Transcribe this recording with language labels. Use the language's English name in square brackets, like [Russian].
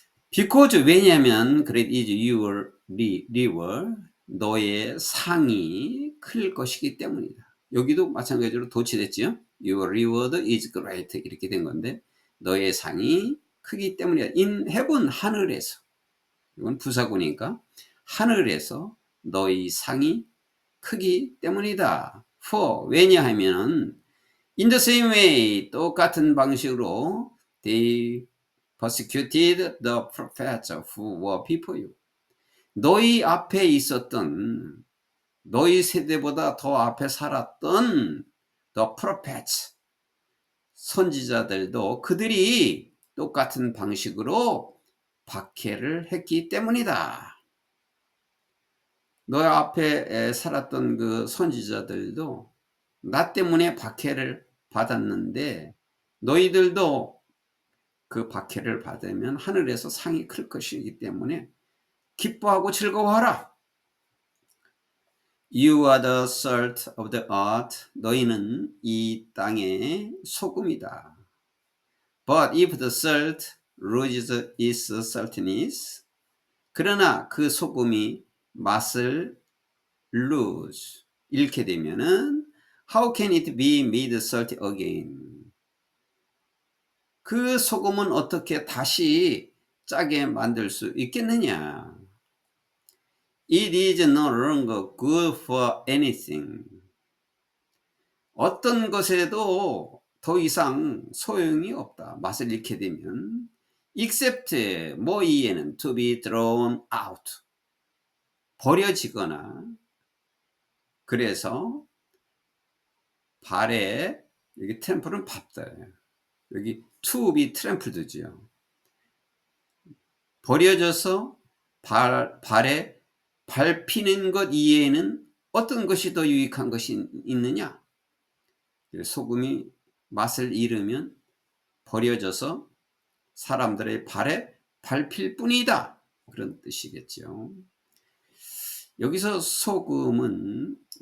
[English] Because, [Korean] 왜냐하면 [English] great is your reward, [Korean] 너의 상이 클 것이기 때문이다. 여기도 마찬가지로 도치됐죠. [English] Your reward is great, [Korean] 이렇게 된 건데 너의 상이 크기 때문이다. [English] In heaven, [Korean] 하늘에서, 이건 부사구니까 하늘에서 너의 상이 크기 때문이다. [English] For, [Korean] 왜냐하면 [English] in the same way, [Korean] 똑같은 방식으로 [English] they persecuted the prophets who were before you. [Korean] 너희 앞에 있었던, 너희 세대보다 더 앞에 살았던 [English] the prophets, [Korean] 선지자들도 그들이 똑같은 방식으로 박해를 했기 때문이다. 너희 앞에 살았던 그 선지자들도 나 때문에 박해를 받았는데 너희들도 그 박해를 받으면 하늘에서 상이 클 것이기 때문에 기뻐하고 즐거워하라. [English] You are the salt of the earth. [Korean] 너희는 이 땅의 소금이다. [English] But if the salt loses its saltiness, [Korean] 그러나 그 소금이 맛을 [English] lose, [Korean] 잃게 되면은 [English] how can it be made salty again? [Korean] 그 소금은 어떻게 다시 짜게 만들 수 있겠느냐? [English] It is no longer good for anything. [Korean] 어떤 것에도 더 이상 소용이 없다. 맛을 잃게 되면 except, 뭐 이에는 [English] to be thrown out, [Korean] 버려지거나. 그래서 발에, 여기 트램플은 밟다예요. 여기 [English] to be trampled [Korean] 지요. 버려져서 발에 밟히는 것 이외에는 어떤 것이 더 유익한 것이 있느냐? 소금이 맛을 잃으면 버려져서 사람들의 발에 밟힐 뿐이다. 그런 뜻이겠죠. 여기서 소금은